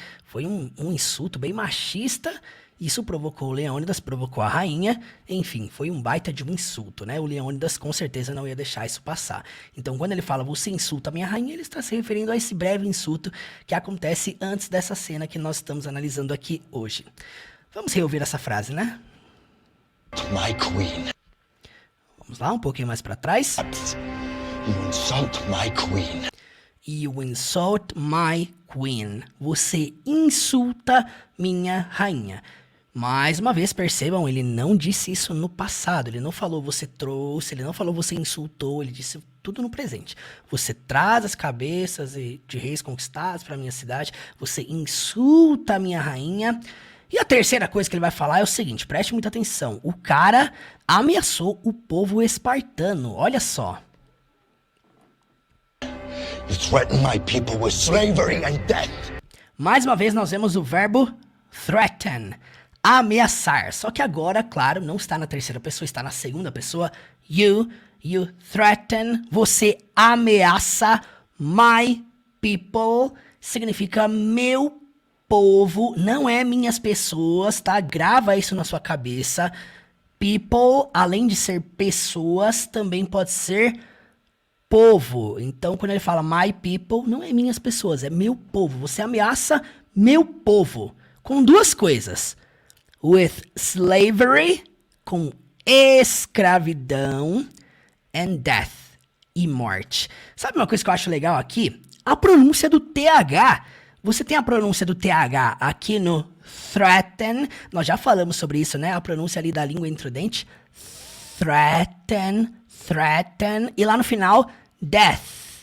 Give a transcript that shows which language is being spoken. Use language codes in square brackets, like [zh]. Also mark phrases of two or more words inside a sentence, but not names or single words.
[pt] Foi um insulto bem machista. Isso provocou o Leônidas, provocou a rainha, enfim, foi um baita de um insulto, né? O Leônidas com certeza não ia deixar isso passar. Então, quando ele fala, você insulta a minha rainha, ele está se referindo a esse breve insulto que acontece antes dessa cena que nós estamos analisando aqui hoje. Vamos reouvir essa frase, né? [en] My queen. [pt] Vamos lá, um pouquinho mais para trás. [en] You insult my queen. You insult my queen. [pt] Você insulta minha rainha. Mais uma vez, percebam, ele não disse isso no passado. Ele não falou você trouxe, ele não falou você insultou, ele disse tudo no presente. Você traz as cabeças de reis conquistados para minha cidade, você insulta a minha rainha. E a terceira coisa que ele vai falar é o seguinte, preste muita atenção. O cara ameaçou o povo espartano, olha só. [en] You threaten my people with slavery and death. [pt] Mais uma vez nós vemos o verbo threaten, ameaçar. Só que agora, claro, não está na terceira pessoa, está na segunda pessoa. [en] You threaten, [pt] você ameaça [en] my people, [pt] significa meu povo, não é minhas pessoas, tá? Grava isso na sua cabeça. People, além de ser pessoas, também pode ser povo. Então, quando ele fala [en] my people, [pt] não é minhas pessoas, é meu povo. Você ameaça meu povo com duas coisas. [en] With slavery, [pt] com escravidão, [en] and death, [pt] e morte. Sabe uma coisa que eu acho legal aqui? A pronúncia do TH. Você tem a pronúncia do TH aqui no threaten. Nós já falamos sobre isso, né? A pronúncia ali da língua entre o dente. Threaten. E lá no final, death.